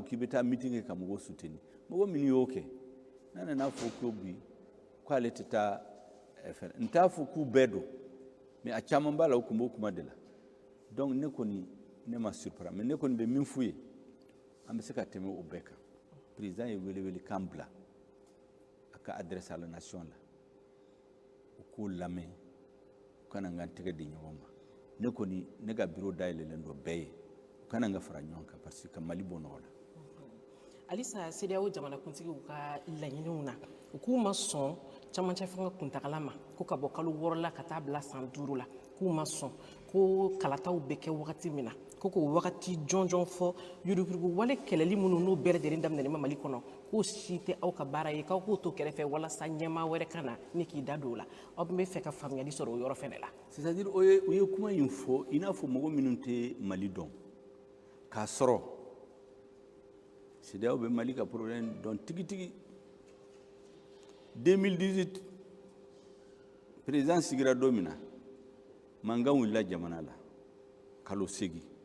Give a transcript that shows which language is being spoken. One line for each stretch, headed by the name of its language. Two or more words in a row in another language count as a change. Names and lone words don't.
Bambara: k'i bɛ taa meeting kɛ ka mɔgɔw soutenir mɔgɔ minnu y'o kɛ n'a nana fɔ ko bi k'ale tɛ taa n t'a fɔ k'u bɛɛ don mais a caman b'a la u tun b'o kuma de la donc ne kɔni ne ma surprendre mais ne kɔni bɛ min f'u ye an bɛ se ka tɛmɛ o bɛɛ kan président ye welewele kan bila a ka
French: adresse à la nation
Bambara: la u k'o lamɛn u kana n ka tɛgɛ di ɲɔgɔn ma ne kɔni ne ka bureau dayɛlɛlen don bɛɛ ye u kana n ka fara ɲɔgɔn kan
French: parce que
Bambara: ka Mali bɔ nɔgɔ la halisa CEDEAO jamanakuntigiw ka laɲiniw na u k'u ma sɔn camancɛ fanga kuntagala ma ko ka bɔ kalo 6 la ka taa bila san 5 la k'u ma sɔn ko kalataw bɛ kɛ wagati min na ko k'o wagati jɔnjɔn fɔ yuruguyurugu wale kɛlɛli minnu n'o bɛɛ lajɛlen daminɛlen ma Mali kɔnɔ k'o si tɛ aw ka baara ye k'aw k'o to kɛrɛfɛ walasa ɲɛmaa wɛrɛ ka na ni k'i da don o la aw bɛ fɛ ka faamuyali sɔrɔ o yɔrɔ fɛnɛ la
French: c'est à dire
Bambara: u ye kuma in fɔ i n'a fɔ mɔgɔ minnu tɛ Mali dɔn k'a sɔrɔ CEDEAO bɛ Mali ka problème dɔn tigitigi 2018 président sigira don min na mankan wulila jamana la kalo 8